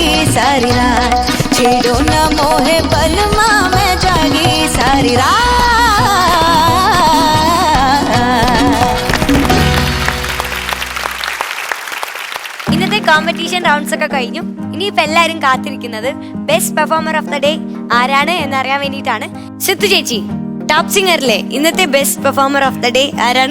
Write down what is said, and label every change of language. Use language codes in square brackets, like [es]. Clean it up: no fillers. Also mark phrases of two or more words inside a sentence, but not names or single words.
[hi] सारी रात छेड़ो न मोहे बलमा मैं जागी सारी रात [ml] ഇന്നത്തെ [en] competition rounds [ml] ഒക്കെ കഴിഞ്ഞു. ഇനിയിപ്പോ എല്ലാരും കാത്തിരിക്കുന്നത് [en] best performer of the day [ml] ആരാണ് എന്നറിയാൻ വേണ്ടിയിട്ടാണ്. സിത്തു ചേച്ചി, ടോപ്പ് സിംഗറിലെ ഇന്നത്തെ [en] best performer of the day [ml] ആരാണ്?